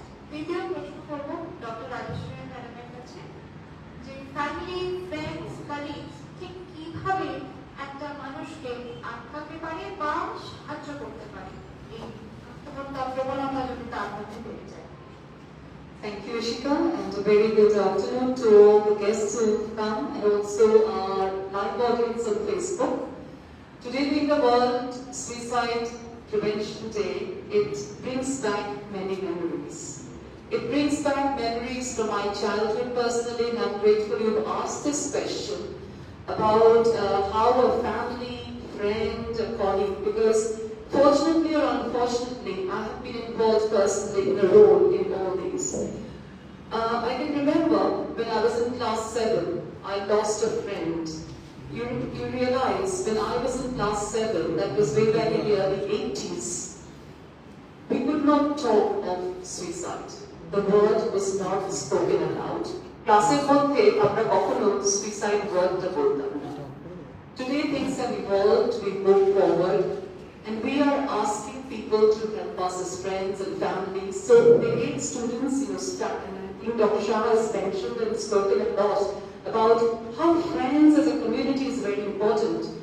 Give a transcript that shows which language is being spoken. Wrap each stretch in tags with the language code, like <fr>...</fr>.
<bn>দ্বিতীয় প্রশ্ন করবো ডক্টর রাজেশ্বরী ম্যাডামের কাছে, যে ফ্যামিলি, ফ্রেন্ডস, কলিগস ঠিক কিভাবে একটা মানুষকে আটকাতে পারে বা সাহায্য করতে পারে এই আত্মহত্যা প্রবণতা যদি তার মধ্যে বেড়ে যায়?</bn> <en>Thank you, Ishika, and a very good afternoon to all the guests who have come and also our live audience on Facebook. Today being the World Suicide Prevention Day, it brings back many memories. It brings back memories from my childhood personally, and I'm grateful you've asked this question about how a family, friend, a colleague, because fortunately or unfortunately, I have been involved personally in a role in all these. I can remember when I was in class 7, I lost a friend. You realize when I was in class 7, that was way back in the early 80s, we could not talk of suicide. The word was not spoken aloud.</en> <bn>Classের মধ্যে আমরা কখনো suicide wordটা বলতাম না।</bn> <en>Today things have evolved, we've moved forward, and we are asking people to help us as friends and families. So the 8 students, and I think Dr. Shah has mentioned and spoken a lot about how friends as a community is very important.</en>